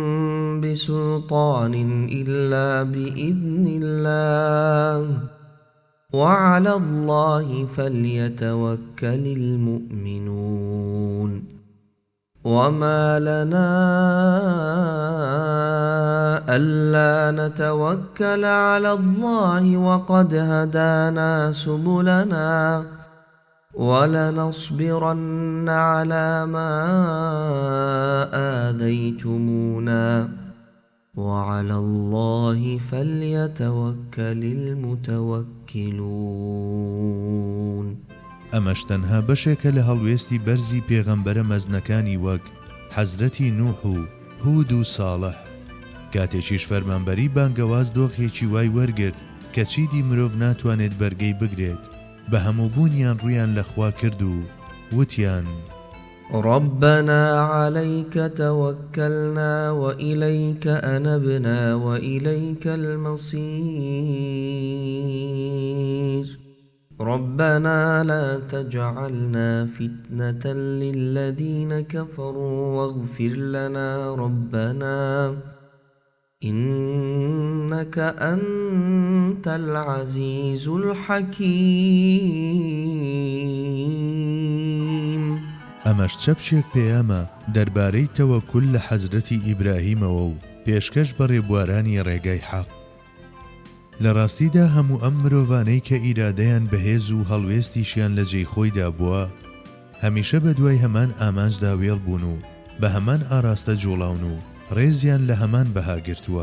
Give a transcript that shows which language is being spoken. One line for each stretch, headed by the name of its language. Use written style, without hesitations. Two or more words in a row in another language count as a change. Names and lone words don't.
Arabic: بسلطان إلا بإذن الله وعلى الله فليتوكل المؤمنون وما لنا ألا نتوكل على الله وقد هدانا سبلنا ولنصبرن على ما آذيتمونا وعلى الله فليتوكل المتوكلون
Central Kurdish: ئەمەش تەنها بەشێکە لە هەڵوێستی بەرزی پێغەمبەرە مەزنەکانی وەک حەزرەتی نوح و هود و ساڵح کاتێکیش فەرمانبەری بانگەواز دۆخێکی وای وەرگرت کە چیدی مرۆڤ ناتوانێت بەرگەی بگرێت بە هەمووبوونیان ڕویان لەخوا کرد و وتیان
Arabic: ربنا عليك توكلنا وإليك أنبنا وإليك المصير ربنا لا تجعلنا فتنة للذين كفروا واغفر لنا ربنا إنك أنت العزيز الحكيم.
Central Kurdish: ئەمەش چەپچێک پێیامە دەربارەی تەوەکول لە حەزرەتی ئیبراهیمەوە و پێشکەش بە ڕێبوارانی ڕێگای حەق. لە ڕاستیدا هەموو ئەم مرۆڤانەی کە ئیرادەیان بەهێز و هەڵوێستیشیان لە جێی خۆیدا بووە هەمیشە بە دوای هەمان ئامانجدا وێڵ بوون و بە هەمان ئاراستە جوڵاون و ڕێزیان لە هەمان بەهاگرتووە.